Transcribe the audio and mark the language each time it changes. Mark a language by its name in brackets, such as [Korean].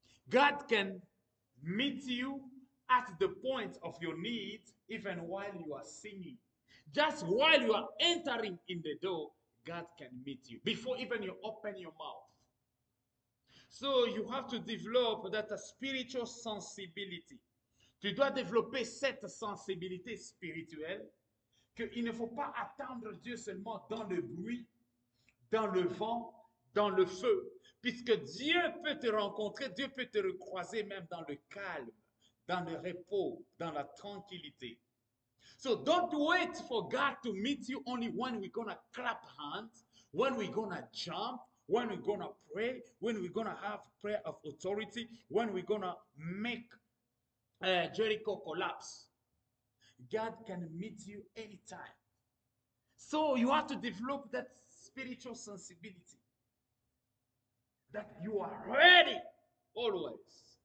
[English] God can meet you at the point of your needs even while you are singing. Just while you are entering in the door, God can meet you before even you open your mouth. So you have to develop that spiritual sensibility. [French] Tu dois développer cette sensibilité spirituelle qu'il ne faut pas attendre Dieu seulement dans le bruit, dans le vent, dans le feu. Puisque Dieu peut te rencontrer, Dieu peut te recroiser même dans le calme, dans le repos, dans la tranquillité. [English] So don't wait for God to meet you only when we're going to clap hands, when we're going to jump, when we're going to pray, when we're going to have prayer of authority, when we're going to make Jericho collapse. God can meet you anytime. So you have to develop that spiritual sensibility that you are ready always.